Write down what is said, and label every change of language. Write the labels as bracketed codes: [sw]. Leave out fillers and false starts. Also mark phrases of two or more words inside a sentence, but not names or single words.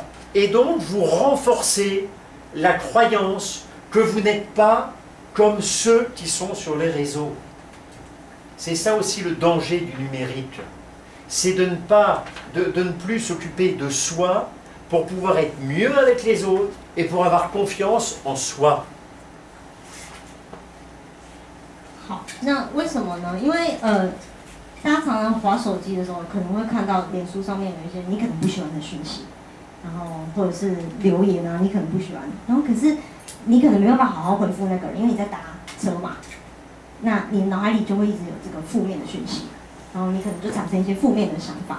[fr] Et donc, vous renforcez la croyance que vous n'êtes pas comme ceux qui sont sur les réseaux. C'est ça aussi le danger du numérique. C'est de ne plus s'occuper de soi pour pouvoir être mieux avec les autres et pour avoir confiance en soi. [zh] 好，那为什么呢？因为大家常常滑手机的时候，可能会看到脸书上面有一些你可能不喜欢的讯息，然后或者是留言啊，你可能不喜欢，然后可是你可能没办法好好回复那个人，因为你在搭车嘛，那你脑海里就会一直有这个负面的讯息，然后你可能就产生一些负面的想法。